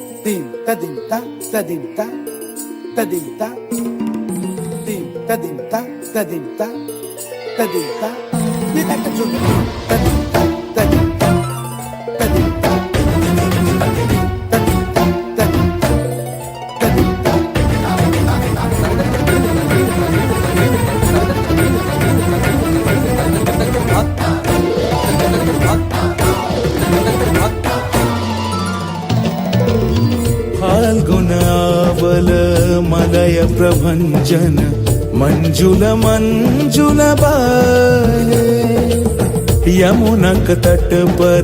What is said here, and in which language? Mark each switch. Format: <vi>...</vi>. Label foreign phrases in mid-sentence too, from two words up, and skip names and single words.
<tr>Dim ta dim ta ta dim ta ta dim ta dim ta dim ta ta dim ta ta dim ta bir dakika dur ta dim ta ta dim ta ta dim ta ta dim ta ta dim ta ta dim ta</tr> <hi>फाल्गुनावल मलय प्रभंजन मंजुल मंजुल बाहे यमुनक तट पर</hi>